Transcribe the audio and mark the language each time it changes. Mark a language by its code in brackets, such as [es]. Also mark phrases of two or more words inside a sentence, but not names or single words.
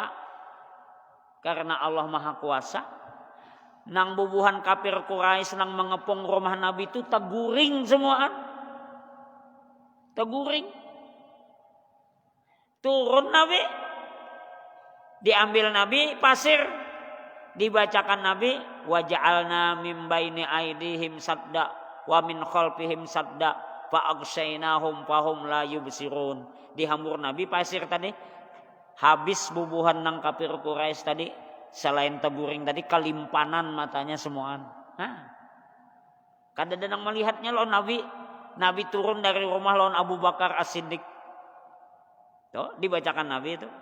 [bjn] Karena Allah Maha Kuasa. Nang bubuhan kafir Quraisy nang mengepung rumah Nabi itu teguring semuaan. Teguring. Turun Nabi. Diambil Nabi pasir. Dibacakan Nabi. [ar] وجعلنا من بين أيديهم سدا. ومن خلفهم سدا. فأغشيناهم فهم لا يبصرون. [bjn] Dihambur Nabi pasir tadi. Habis bubuhan nang kafir Quraisy tadi. Selain teguring tadi kalimpanan matanya semuaan. Kada ada nang melihatnya lawan Nabi. Nabi turun dari rumah lawan Abu Bakar As-Siddiq. Tuh dibacakan Nabi itu.